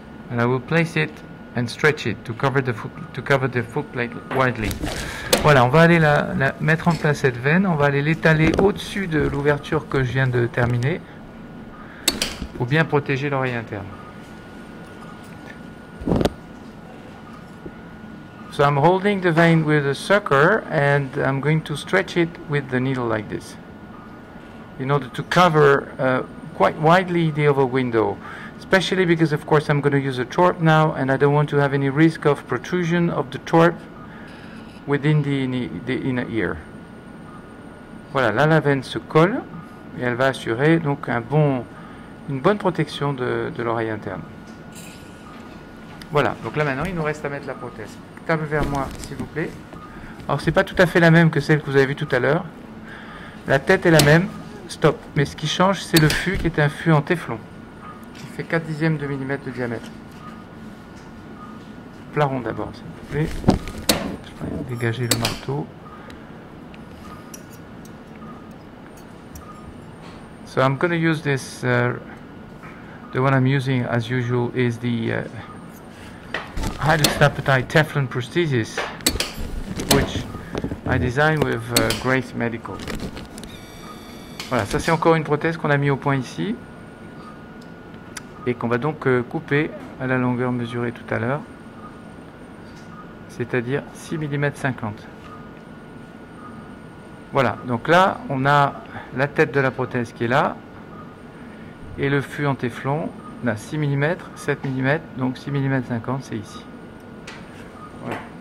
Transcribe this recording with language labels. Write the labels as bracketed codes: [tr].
[en] and I will place it and stretch it to cover the foot plate widely. [fr] Voilà, on va aller mettre en place cette veine, on va aller l'étaler au-dessus de l'ouverture que je viens de terminer pour bien protéger l'oreille interne. [en] So I'm holding the vein with a sucker and I'm going to stretch it with the needle like this in order to cover quite widely the oval window, especially because of course I'm going to use a torp now and I don't want to have any risk of protrusion of the torp within the inner ear. [fr] Voilà, là la veine se colle et elle va assurer donc une bonne protection de l'oreille interne. Voilà, donc là maintenant il nous reste à mettre la prothèse. Table vers moi s'il vous plaît. Alors c'est pas tout à fait la même que celle que vous avez vue tout à l'heure. La tête est la même, stop. Mais ce qui change c'est le fût qui est un fût en téflon qui fait 4/10 de millimètre de diamètre. Plat rond d'abord s'il vous plaît. Je vais dégager le marteau. [en] So I'm going to use this, the one I'm using as usual is the hydrostapatite Teflon prosthesis, which I designed with Grace Medical. [fr] Voilà, ça c'est encore une prothèse qu'on a mis au point ici et qu'on va donc couper à la longueur mesurée tout à l'heure, c'est-à-dire 6 mm 50. Voilà, donc là on a la tête de la prothèse qui est là et le fût en téflon, on a 6 mm, 7 mm, donc 6 mm 50 c'est ici. Voilà.